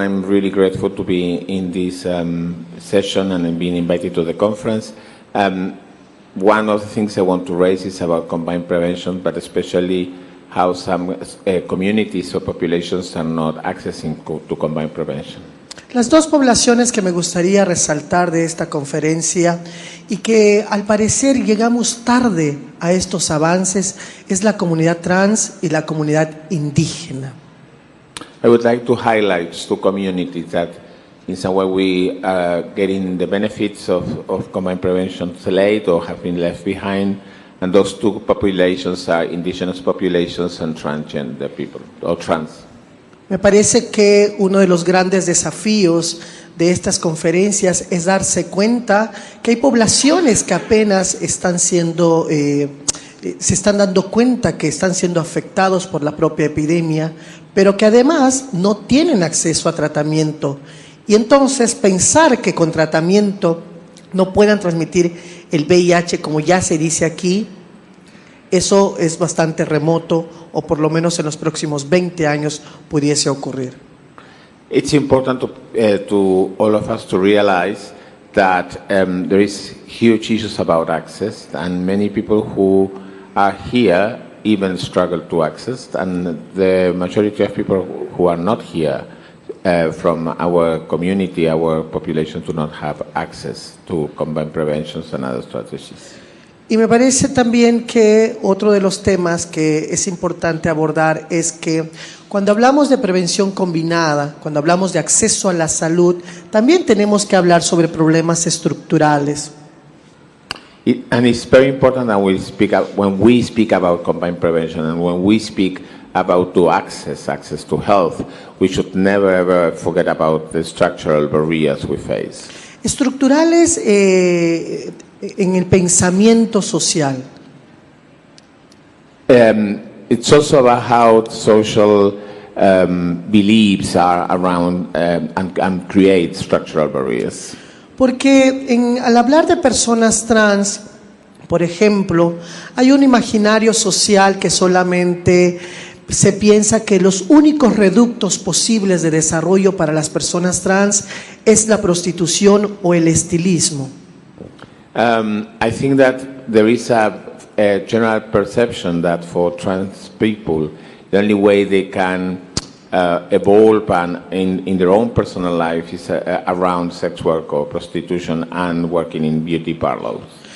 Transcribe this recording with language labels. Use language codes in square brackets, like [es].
[en] I'm really grateful to be in this session and being invited to the conference. One of the things I want to raise is about combined prevention, but especially how some communities or populations are not accessing to combined prevention. [es] Las dos poblaciones que me gustaría resaltar de esta conferencia y que al parecer llegamos tarde a estos avances es la comunidad trans y la comunidad indígena. [en] I would like to highlight two communities that in some way we are getting the benefits of combined prevention late or have been left behind, and those two populations are indigenous populations and transgender people, or trans. [es] Me parece que uno de los grandes desafíos de estas conferencias es darse cuenta que hay poblaciones que apenas están siendo, se están dando cuenta que están siendo afectados por la propia epidemia, pero que además no tienen acceso a tratamiento. Y entonces pensar que con tratamiento no puedan transmitir el VIH, como ya se dice aquí, eso es bastante remoto, o por lo menos en los próximos 20 años pudiese ocurrir. [en] It's important to all of us to realize that there is huge issues about access, and many people who are here even struggle to access, and the majority of people who are not here from our community, our population, do not have access to combined preventions and other strategies. [es] Y me parece también que otro de los temas que es importante abordar es que cuando hablamos de prevención combinada, cuando hablamos de acceso a la salud, también tenemos que hablar sobre problemas estructurales. [en] And it's very important that when we speak about combined prevention and when we speak about access to health, we should never ever forget about the structural barriers we face. [es] Estructurales en el pensamiento social. [en] It's also about how social beliefs are around and create structural barriers. [es] Porque al hablar de personas trans, por ejemplo, hay un imaginario social que solamente se piensa que los únicos reductos posibles de desarrollo para las personas trans es la prostitución o el estilismo. [en] I think that there is a general perception that for trans people, the only way they can evolve in their own personal life is around sex work or prostitution and working in beauty parlors.